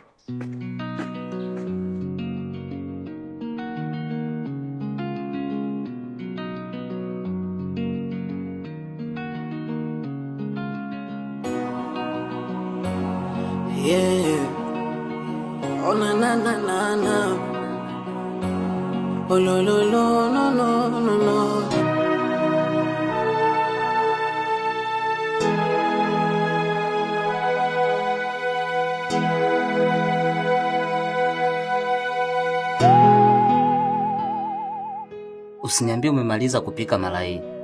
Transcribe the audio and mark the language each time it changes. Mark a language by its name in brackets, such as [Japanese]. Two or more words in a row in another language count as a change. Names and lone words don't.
[English] Yeah. Oh na na na na na. Oh lo lo lo no no no no. [Swahili] Usiniambie umemaliza kupika mara hii.